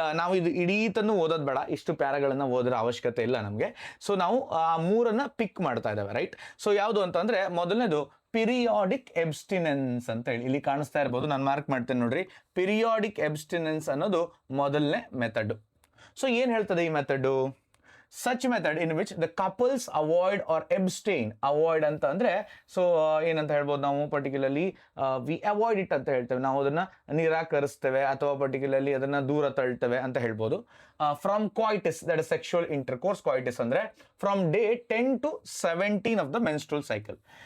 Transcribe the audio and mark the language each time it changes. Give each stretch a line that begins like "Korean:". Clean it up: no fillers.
Kannada: ನಾವು ಇದು ಇಡೀತನ್ನು ಓದೋದು ಬೇಡ, ಇಷ್ಟು ಪ್ಯಾರಾಗಳನ್ನು ಓದೋ ಅವಶ್ಯಕತೆ ಇಲ್ಲ ನಮಗೆ. ಸೊ ನಾವು 3 ಪಿಕ್ ಮಾಡ್ತಾ ಇದ್ದಾವೆ, ರೈಟ್? ಸೊ ಯಾವುದು ಅಂತಂದ್ರೆ ಮೊದಲನೇದು ಪಿರಿಯಾಡಿಕ್ ಎಬ್ಸ್ಟಿನೆನ್ಸ್ ಅಂತ ಹೇಳಿ ಇಲ್ಲಿ ಕಾಣಿಸ್ತಾ ಇರ್ಬೋದು, ನಾನು ಮಾರ್ಕ್ ಮಾಡ್ತೇನೆ ನೋಡ್ರಿ. ಪಿರಿಯಾಡಿಕ್ ಎಬ್ಸ್ಟಿನೆನ್ಸ್ ಅನ್ನೋದು ಮೊದಲನೇ ಮೆಥಡ್. ಸೊ ಏನು ಹೇಳ್ತದೆ ಈ method?
English: such method in which the couples avoid or abstain.
Kannada: avoid ಅಂತ ಅಂದ್ರೆ ಸೊ ಏನಂತ ಹೇಳ್ಬೋದು ನಾವು, ಪರ್ಟಿಕ್ಯುಲರ್ಲಿ
English: we avoid it
Kannada: ಅಂತ ಹೇಳ್ತೇವೆ, ನಾವು ಅದನ್ನ ನಿರಾಕರಿಸ್ತೇವೆ ಅಥವಾ ಪರ್ಟಿಕ್ಯುಲರ್ಲಿ ಅದನ್ನ ದೂರ ತಳ್ತೇವೆ ಅಂತ ಹೇಳ್ಬೋದು.
English: From coitus, that is sexual intercourse. Coitus ಅಂದ್ರೆ from day 10 to 17 of the menstrual cycle.